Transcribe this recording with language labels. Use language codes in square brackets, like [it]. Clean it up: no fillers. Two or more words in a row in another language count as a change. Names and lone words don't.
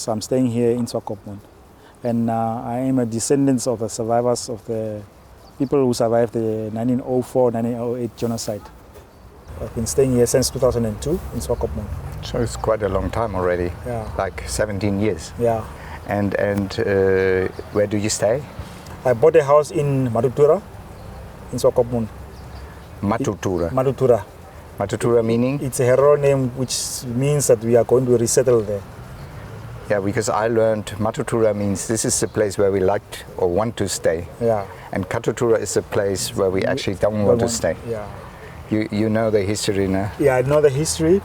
[en] I'm staying here in Swakopmund. And I am a descendant of the survivors of the people who survived the 1904-1908 genocide. I've been staying here since 2002 in Swakopmund. So it's quite a long time already, Yeah. like 17 years. Yeah. And where do you stay? I bought a house in Matutura, in Swakopmund. Matutura. Matutura. Matutura meaning? It's a Herero name which means that we are going to resettle there. Yeah, because I learned Matutura means this is the place where we like or want to stay. Yeah. And Katutura is a place where we actually don't want to stay. Yeah. You know the history now? Yeah, I know the history